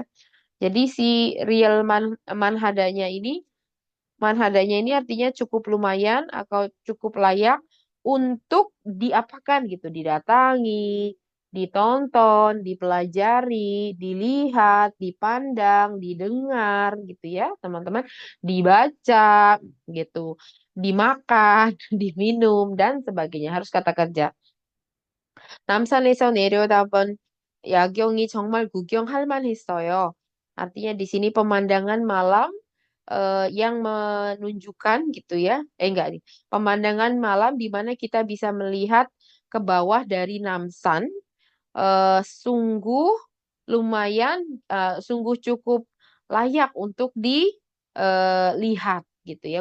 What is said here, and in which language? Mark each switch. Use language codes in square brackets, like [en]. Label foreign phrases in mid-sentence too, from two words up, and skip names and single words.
[id] Jadi si real manhadanya ini artinya cukup lumayan atau cukup layak untuk diapakan gitu, didatangi, ditonton, dipelajari, dilihat, dipandang, didengar gitu ya teman-teman, dibaca gitu, dimakan, diminum dan sebagainya harus kata kerja. [ko] 남산에서 내려다본 야경이 정말 구경할 만했어요. [id] Artinya di sini pemandangan malam yang menunjukkan gitu ya. Enggak nih. Pemandangan malam di mana kita bisa melihat ke bawah dari Namsan sungguh lumayan sungguh cukup layak untuk dilihat gitu ya.